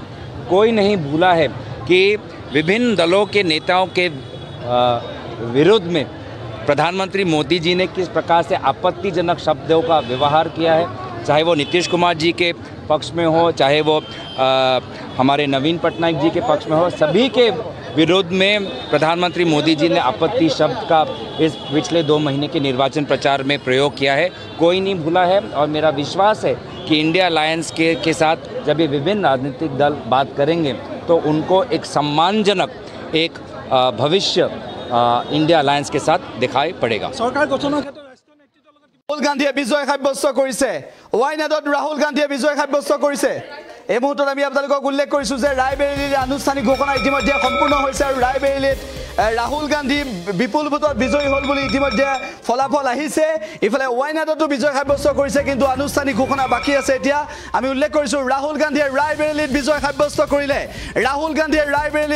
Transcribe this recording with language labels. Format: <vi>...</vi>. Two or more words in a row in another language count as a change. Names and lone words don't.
<hi>कोई नहीं भूला है कि विभिन्न दलों के नेताओं के विरोध में प्रधानमंत्री मोदी जी ने किस प्रकार से आपत्तिजनक शब्दों का व्यवहार किया है, चाहे वो नीतीश कुमार जी के पक्ष में हो, चाहे वो हमारे नवीन पटनायक जी के पक्ष में हो, सभी के विरोध में प्रधानमंत्री मोदी जी ने आपत्ति शब्द का इस पिछले 2 महीने के निर्वाचन प्रचार में प्रयोग किया है। कोई नहीं भूला है और मेरा विश्वास है कि</hi> <en>India Alliance</en> <hi>के साथ जब ये विभिन्न राजनीतिक दल बात करेंगे तो उनको एक सम्मानजनक एक भविष्य</hi> <en>India Alliance</en> <hi>के साथ दिखाई पड़ेगा।</hi> <as>सरकार गठনৰ ক্ষেত্ৰত ৰাহুল গান্ধীয়ে বিজয় সাব্যস্ত কৰিছে ৱাইনাডত ৰাহুল গান্ধীয়ে বিজয় সাব্যস্ত কৰিছে এই মুহূৰ্তত আমি আপোনালোকক উল্লেখ কৰিছো যে ৰায়বেৰেলীৰ আনুষ্ঠানিক ঘোষণা ইতিমধ্যে সম্পূৰ্ণ হৈছে আৰু ৰায়বেৰেলীত ৰাহুল গান্ধী বিপুল ভোটত বিজয়ী হ'ল বুলি ইতিমধ্যে ফলাফল আহিছে ইফালে ৱাইনাডতো বিজয় সাব্যস্ত কৰিছে কিন্তু আনুষ্ঠানিক ঘোষণা বাকি আছে এতিয়া আমি উল্লেখ কৰিছো ৰাহুল গান্ধীয়ে ৰায়বেৰেলীত বিজয় সাব্যস্ত কৰিলে ৰাহুল গান্ধীয়ে ৰায়বেৰেলীত</as>